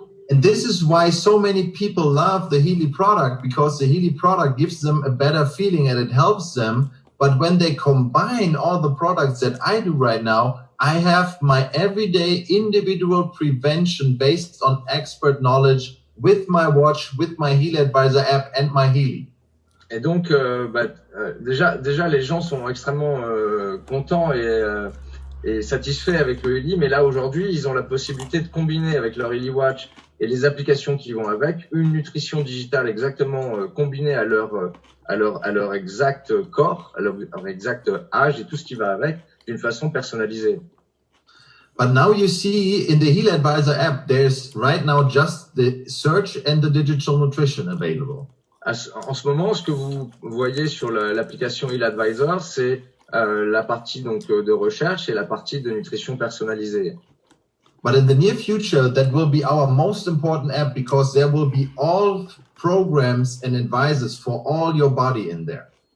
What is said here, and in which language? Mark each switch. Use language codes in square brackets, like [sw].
[en] And this is why so many people love the Healy product, because the Healy product gives them a better feeling and it helps them. But when they combine all the products that I do right now, I have my everyday individual prevention based on expert knowledge with my watch, with my Healy Advisor app and my Healy. [fr] Et donc, déjà, les gens sont extrêmement contents et satisfaits avec le Healy. Mais là, aujourd'hui, ils ont la possibilité de combiner avec leur Healy Watch et les applications qui vont avec une nutrition digitale exactement combinée à leur exact corps, à leur exact âge et tout ce qui va avec, d'une façon personnalisée. [en] But now you see in the Healy Advisor app, there's right now just the search and the digital nutrition available. [fr] En ce moment, ce que vous voyez sur l'application Healy Advisor, c'est la partie donc de recherche et la partie de nutrition personnalisée. [en] But in the near future, that will be our most important app because there will be all programs and advisors for all your body in there.